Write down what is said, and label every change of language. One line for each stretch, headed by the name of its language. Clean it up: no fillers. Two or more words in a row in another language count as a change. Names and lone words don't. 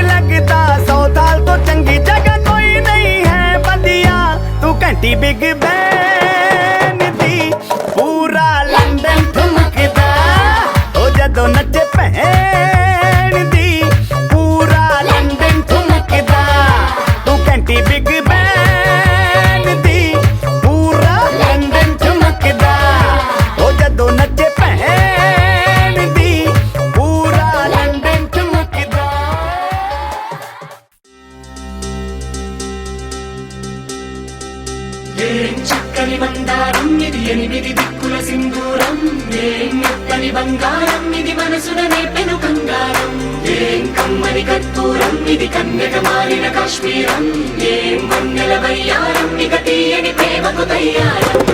Punjabi: ਲੱਗਦਾ 100 ਸਾਲ ਤੋਂ ਚੰਗੀ ਜਗ੍ਹਾ ਕੋਈ ਨਹੀਂ ਹੈ ਵਧੀਆ ਤੂੰ ਘੰਟੀ ਬਿਗ ਬੈਨ ਦੀ ਪੂਰਾ ਲੰਡਨ ਠੁਮਕਦਾ ਉਹ ਜਦੋਂ ਨੱਚੇ ਭੈਣ ਦੀ ਪੂਰਾ ਲੰਡਨ ਠੁਮਕਦਾ ਤੂੰ ਘੰਟੀ ਬਿਗ ਬੈਨ ਦੀ ਪੂਰਾ ਲੰਡਨ ਠੁਮਕਦਾ ਉਹ ਜਦੋਂ ਨੱਚੇ ਭੈਣ ਦੀ ਪੂਰਾ ਲੰਡਨ ਠੁਮਕਦਾ
Telugu: ఏం చక్కని బంగారం ఇది ఎనిమిది దిక్కుల సింధూరం ఏం మెత్తని బంగారం ఇది మనసున నేపెను కంగారం ఏం కమ్మని కర్పూరం ఇది కన్యక మారిన కాశ్మీరం ఏం వన్నెల వయ్యారం ఇక తీయని ప్రేమకు తయ్యారం